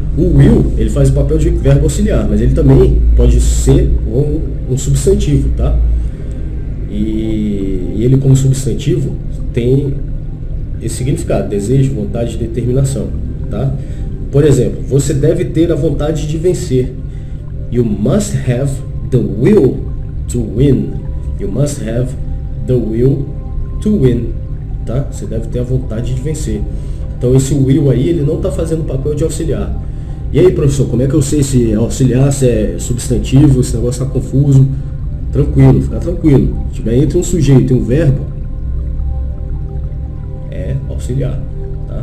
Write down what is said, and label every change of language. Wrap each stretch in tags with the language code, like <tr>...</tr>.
<pt>O will, ele faz o papel de verbo auxiliar, mas ele também pode ser um substantivo, tá? E ele como substantivo tem esse significado, desejo, vontade, determinação, tá? Por exemplo, você deve ter a vontade de vencer.</pt> <en>You must have the will to win. You must have the will to win, tá?</en> <pt>Você deve ter a vontade de vencer. Então esse will aí, ele não está fazendo o papel de auxiliar. E aí, professor, como é que eu sei se é auxiliar, se é substantivo, esse negócio está confuso? Tranquilo, fica tranquilo. Se tiver entre um sujeito e um verbo, é auxiliar, tá?</pt>